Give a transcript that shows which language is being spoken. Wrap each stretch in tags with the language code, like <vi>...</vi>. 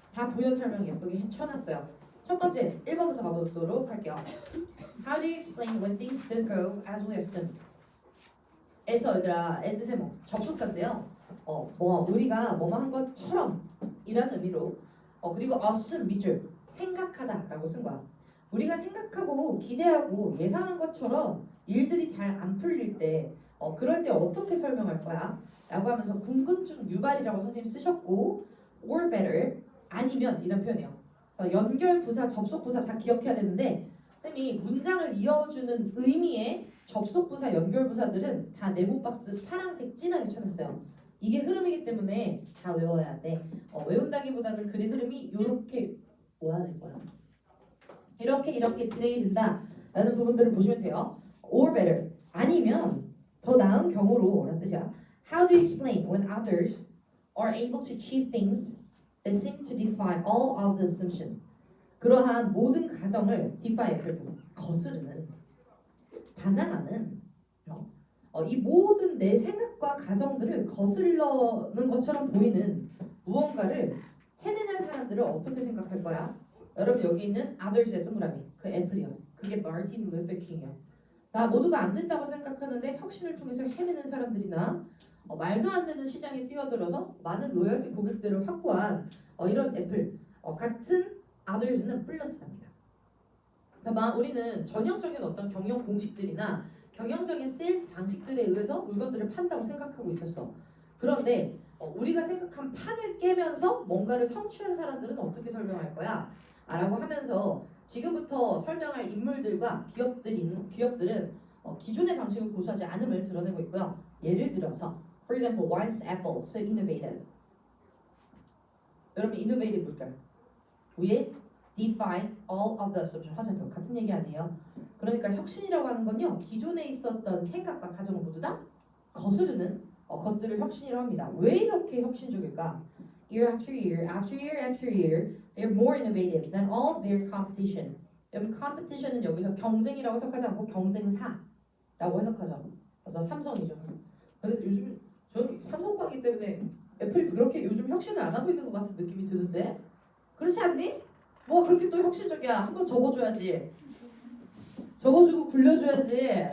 <ko>다 부연 설명 예쁘게 해쳐놨어요. 첫 번째 1번부터 가보도록 할게요.</ko> <en>How do you explain when things don't go as we assumed?</en> <ko>에서 얘들아 as 세모 접속사인데요. 우리가 뭐뭐 한 것처럼 이라는 의미로 그리고 assume 밑줄 생각하다라고 쓴 거야. 우리가 생각하고 기대하고 예상한 것처럼 일들이 잘 안 풀릴 때 그럴 때 어떻게 설명할 거야? 라고 하면서 궁금증 유발이라고 선생님 쓰셨고</ko> <en>or better</en> <ko>아니면 이런 표현이에요. 연결 부사, 접속 부사 다 기억해야 되는데 쌤이 문장을 이어주는 의미의 접속 부사, 연결 부사들은 다 네모 박스 파란색 진하게 쳐놨어요. 이게 흐름이기 때문에 다 외워야 돼. 외운다기보다는 글의 흐름이 이렇게 모아야 될 거야. 이렇게 진행이 된다라는 부분들을 보시면 돼요.</ko> <en>Or better</en> <ko>아니면 더 나은 경우로 라는 뜻이야.</ko> <en>How do you explain when others are able to achieve things that seem to defy all of the assumption?</en> <ko>그러한 모든 가정을 defy 거스르는 반항하는 이 모든 내 생각과 가정들을 거스르는 것처럼 보이는 무언가를 해내는 사람들을 어떻게 생각할 거야? 여러분 여기 있는 others의 동그라미 그 애플이요. 그게 마르틴 루터 킹이요. 다 모두가 안 된다고 생각하는데 혁신을 통해서 해내는 사람들이나 말도 안 되는 시장에 뛰어들어서 많은 로열티 고객들을 확보한 이런 애플 같은 others는 플러스랍니다. 아마 우리는 전형적인 어떤 경영 공식들이나 경영적인 세일즈 방식들에 의해서 물건들을 판다고 생각하고 있었어. 그런데 우리가 생각한 판을 깨면서 뭔가를 성취한 사람들은 어떻게 설명할 거야? 라고 하면서 지금부터 설명할 인물들과 기업들은 기존의 방식을 고수하지 않음을 드러내고 있고요. 예를 들어서</ko> <en>For example, why is Apple so innovative?</en> <ko>여러분 innovative 뭘까요? 위에</ko> <en>defy all of the assumption</en> <ko>화살표 같은 얘기 아니에요? 그러니까 혁신이라고 하는 건요. 기존에 있었던 생각과 가정을 모두 다 거스르는 것들을 혁신이라고 합니다. 왜 이렇게 혁신적일까?</ko> <en>Year after year, after year after year, they're more innovative than all their competition.</en> <ko>여러분, competition은 여기서 경쟁이라고 해석하지 않고 경쟁사라고 해석하죠. 그래서 삼성이죠. 근데 요즘 저는 삼성파기 때문에 애플이 그렇게 요즘 혁신을 안 하고 있는 것 같은 느낌이 드는데 그렇지 않니? 뭐가 그렇게 또 혁신적이야? 한번 접어줘야지. 접어주고 굴려줘야지.</ko>